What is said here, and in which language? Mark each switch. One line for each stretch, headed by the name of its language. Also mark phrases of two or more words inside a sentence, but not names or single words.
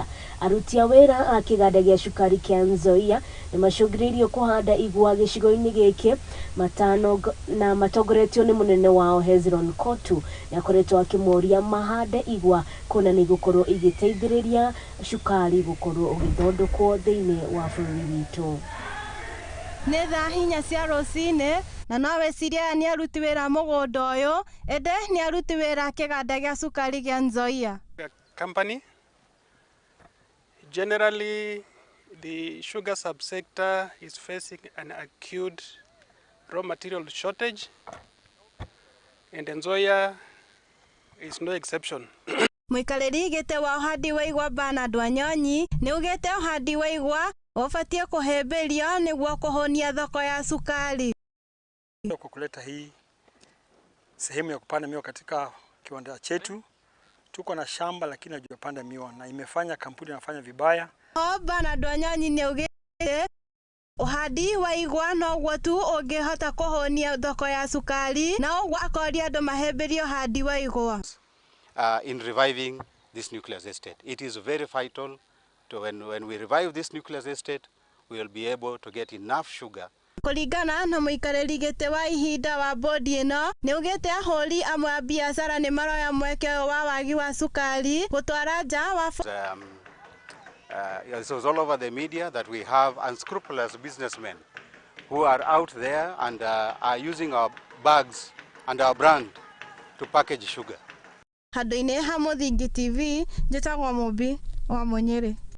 Kikuyu: Aruti a wira a kiganda gia cukari kia Nzoia ni macungiririo kuhanda igwa gicigo-ini giki matano na matongoretio ni munene wao Hezron Kotu na koretwo akimoria mahande igwa kuna ni gukorwo igiteithiriria cukari gukorwo ugithondekwo thiini wa bũrũri witu. Nĩ thaa hinya cia rũcinĩ na no wĩcirie nĩ aruti wĩra mũgũnda ũyũ ende nĩ aruti wĩra kĩganda gĩa cukari gĩa Nzoia. Company.
English: Generally, the sugar subsector is facing an acute raw material shortage, and Nzoia is no exception.
Kikuyu: Mũikarĩri gĩtĩ wa ũhandi wa igwa Bernard Wanyonyi nĩ ugĩte ũhandi wa igwa ũbatiĩ kũhĩmbĩrio nĩguo kũhonia thoko ya sukari.
Swahili: Kwa kuleta hii sehemu ya kupanda miwa katika kiwanda chetu, tuko na shamba lakini hajapanda miwa na imefanya kampuni inafanya vibaya.
Kikuyu: Bernard Wanyonyi nĩ ugĩte ũhandi wa igwa noguo tu ũngĩhota kũhonia thoko ya sukari na ũguo akoria andũ mahĩmbĩrio ũhandi wa igwa.
English: In reviving this nucleus estate, it is very vital to when we revive this nucleus estate, we will be able to get enough sugar.
Kikuyu: Kũringana na mũikarĩri gĩtĩ wa ihinda wa bodi ĩno nĩ ugĩte ahũri amwe a biacara nĩ maroya mweke wa wagi wa sukari gũtwara nja wa
English: it was all over the media that we have unscrupulous businessmen who are out there and are using our bags and our brand to package sugar.
Kikuyu: Handũ-inĩ ha Mũthingi TV njĩtagwo Mũmbi wa Mũnyĩrĩ.